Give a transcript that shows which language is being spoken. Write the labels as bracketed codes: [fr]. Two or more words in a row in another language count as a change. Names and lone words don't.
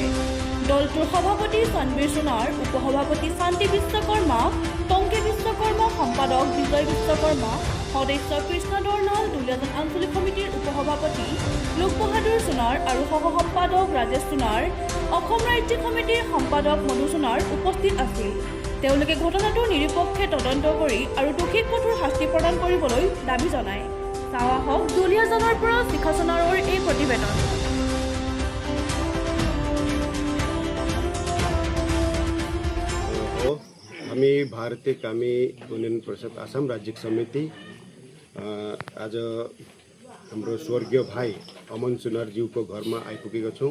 [as] দলটোৰ সভাপতি চানবীৰ সোণাৰ, উপসভাপতি শান্তি বিশ্বকৰ্মা, টংকি বিশ্বকৰ্মা, সম্পাদক বিজয় বিশ্বকৰ্মা, সদস্য কৃষ্ণ দৰ্ণাল, দুলীয়াজান আঞ্চলিক সমিতিৰ উপসভাপতি লোক বাহাদুৰ সোণাৰ আৰু সহ সম্পাদক ৰাজেশ সোণাৰ, অসম ৰাজ্যিক সমিতিৰ সম্পাদক মধু সোণাৰ উপস্থিত আছিল। তেওঁলোকে ঘটনাটো নিৰপেক্ষ তদন্ত কৰি আৰু দোষীক কঠোৰ শাস্তি প্ৰদান কৰিবলৈ দাবী জনায়। চাৱা হওক দুলীয়াজানৰ পৰা শিখা সোণাৰৰ এই প্ৰতিবেদন। [ne] हामी भारतीय कामी उन्नयन परिषद आसाम राज्य समिति आज हाम्रो स्वर्गीय भाइ अमन सुनारज्यूको घरमा आइपुगेको छौँ।